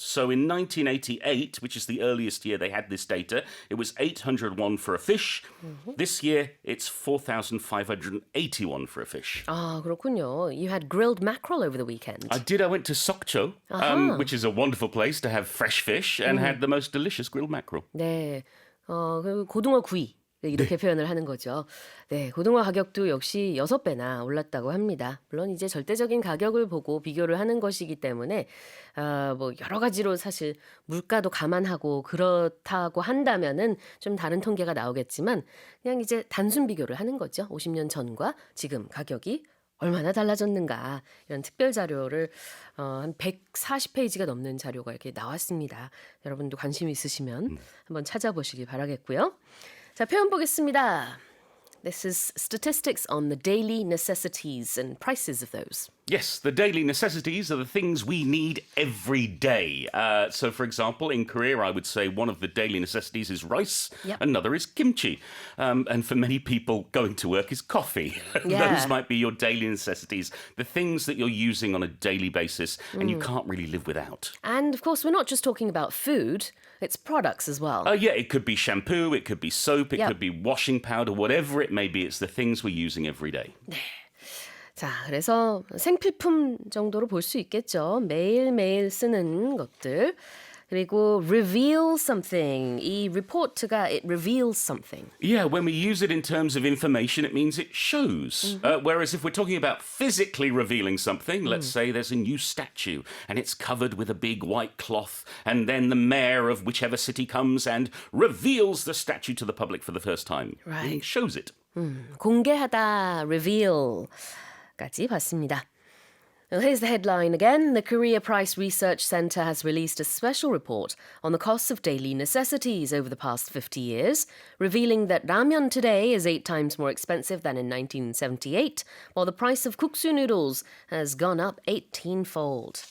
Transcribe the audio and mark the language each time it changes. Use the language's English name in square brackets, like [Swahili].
[English] So in 1988, which is the earliest year they had this data, it was 800 won for a fish. This year, it's 4,580 won for a fish. [Korean] 아, 그렇군요. [English] You had grilled mackerel over the weekend. I did. I went to Sokcho, which is a wonderful place to have fresh fish, and had the most delicious grilled mackerel. [Korean] 네, 그 고등어 구이 이렇게 표현을 하는 거죠. 네, 고등어 가격도 역시 6배나 올랐다고 합니다. 물론 이제 절대적인 가격을 보고 비교를 하는 것이기 때문에 뭐 여러 가지로 사실 물가도 감안하고 그렇다고 한다면은 좀 다른 통계가 나오겠지만 그냥 이제 단순 비교를 하는 거죠. 50년 전과 지금 가격이 얼마나 달라졌는가 이런 특별 자료를 한 140페이지가 넘는 자료가 이렇게 나왔습니다. 여러분도 관심 있으시면 한번 찾아보시기 바라겠고요. 자, 표현 보겠습니다. [English] This is statistics on the daily necessities and prices of those. Yes, the daily necessities are the things we need every day. So, for example, in Korea, I would say one of the daily necessities is rice. Another is kimchi. And for many people, going to work is coffee. Those might be your daily necessities, the things that you're using on a daily basis and you can't really live without. And, of course, we're not just talking about food. It's products as well. Yeah, it could be shampoo, it could be soap, it could be washing powder, whatever it may be. It's the things we're using every day. [Korean] 네. 자, 그래서 생필품 정도로 볼 수 있겠죠. 매일매일 쓰는 것들. 그리고 [English] reveal something. 이 report가 it reveals something. Yeah, when we use it in terms of information, it means it shows. Whereas if we're talking about physically revealing something, let's say there's a new statue and it's covered with a big white cloth, and then the mayor of whichever city comes and reveals the statue to the public for the first time. Right. It shows it. [Korean] 공개하다, reveal까지 봤습니다. [English] Well, here's the headline again. The Korea Price Research Center has released a special report on the costs of daily necessities over the past 50 years, revealing that ramyeon today is 8 times more expensive than in 1978, while the price of guksu noodles has gone up 18-fold.